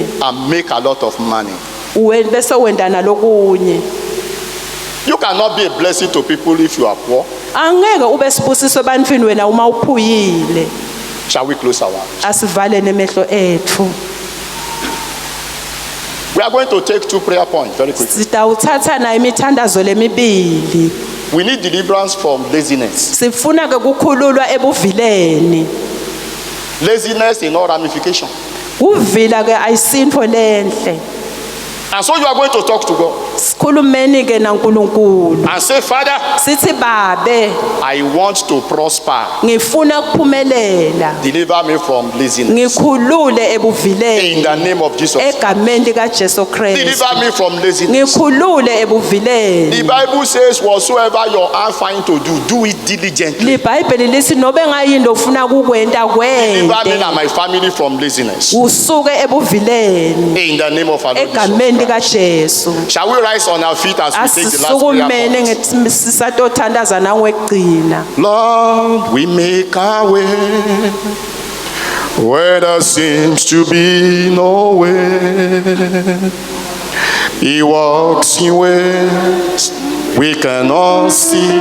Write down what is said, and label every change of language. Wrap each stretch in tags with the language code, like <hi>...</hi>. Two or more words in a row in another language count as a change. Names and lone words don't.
<en>and make a lot of money?</en> <ss>bese wenda nalokunye</ss> <en>You cannot be a blessing to people if you are poor.</en> <zu>angeke ube sibusiso ebantwini wena uma uphuyile.</zu> <en>Shall we close our eyes?</en> <ss>Asivale nemehlo ethu.</ss> <en>We are going to take 2 prayer points very quickly.</en> <ss>Sitawuthatha na imithandazo lemibili.</ss> <en>We need deliverance from laziness.</en> <ss>Sifuna ke kukhululwa ebuvileni.</ss> <en>Laziness in all ramifications.</en> <ss>Uvila ke ayisinto lenhle.</ss> <en>And so you are going to talk to God</en> <ss>Sikhulumeni ke naNkulunkulu.</ss> <en>and say, Father,</en> <ss>Sithi babe,</ss> <en>I want to prosper.</en> <ss>ngifuna ukuphumelela.</ss> <en>Deliver me from laziness.</en> <ss>Ngikhulule ebuvileni.</ss> <en>In the name of Jesus.</en> <ss>Egameni likaJesu Kristu.</ss> <en>Deliver me from laziness.</en> <ss>Ngikhulule ebuvileni.</ss> <en>The Bible says, whatsoever your hand find to do, do it diligently.</en> <ss>LiBhayibheli lithi nobe ngayinto ufuna ukukwenta</ss> <en>Deliver me</en> <ss>kwente.</ss> <en>and my family from laziness.</en> <ss>Usuke ebuvileni.</ss> <en>In the name of our Lord Jesus.</en> <ss>Egameni likaJesu.</ss> <en>Shall we rise on our feet as we take the last</en> <ss>Asisukumene</ss> <en>prayer point?</en> <ss>ngethi sisatothandaza nangwekugcina.</ss> <en>Lord, we make our way where there seems to be no way. He walks in ways we cannot see.</en>